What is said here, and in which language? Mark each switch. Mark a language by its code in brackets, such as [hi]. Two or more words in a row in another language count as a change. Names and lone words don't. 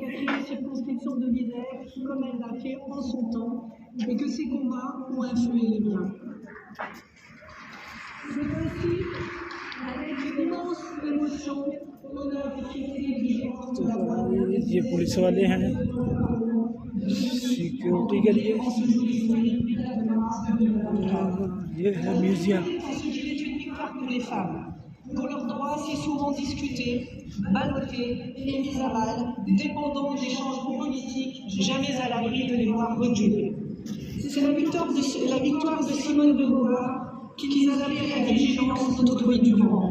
[hi] तो ये पुलिस वाले हैं सिक्योरिटी के लिए। ये है म्यूजियम। [fr] Dont leurs droits si souvent discutés, ballottés et mis à mal, dépendant des changements politiques, jamais à l'abri de les voir reculer. C'est la victoire de Simone de Beauvoir qui les a appelés à la vigilance de notre pays du vent.